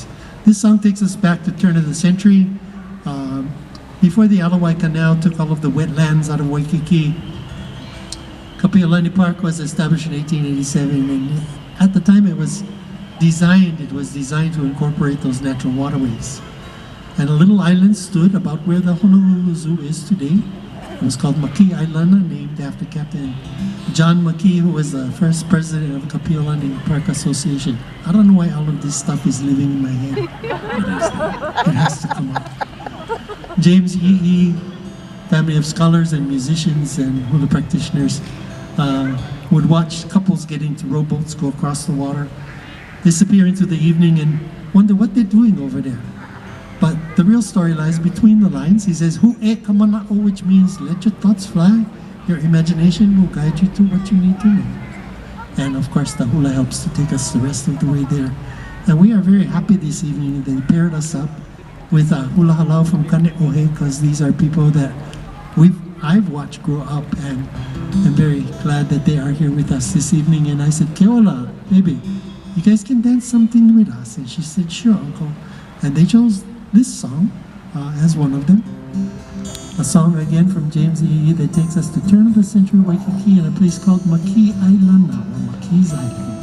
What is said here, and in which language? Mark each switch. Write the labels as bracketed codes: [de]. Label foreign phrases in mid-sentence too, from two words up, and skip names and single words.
[en] This song takes us back to the turn of the century. Before the Ala Wai Canal took all of the wetlands out of Waikīkī, Kapiʻolani Park was established in 1887, and at the time it was designed to incorporate those natural waterways. And a little island stood about where the Honolulu Zoo is today. It was called Makee ʻAilana, named after Captain John Makee, who was the first president of the Kapiʻolani Park Association. I don't know why all of this stuff is living in my head. It has to come up. James E. family of scholars and musicians and hula practitioners would watch couples get into rowboats, go across the water, disappear into the evening, and wonder what they're doing over there. But the real story lies between the lines. He says, [haw] "Hu e kamana'o," [en] which means let your thoughts fly. Your imagination will guide you to what you need to know. And of course, the hula helps to take us the rest of the way there. And we are very happy this evening that they paired us up with Hula Hālau from Kane'ohe, because these are people that I've watched grow up, and I'm very glad that they are here with us this evening. And I said, "Keola, baby, you guys can dance something with us?" And she said, "Sure, Uncle." And they chose this song as one of them. A song again from James E. that takes us to turn of the century Waikīkī in a place called Makee ʻAilana, or Makee's Island.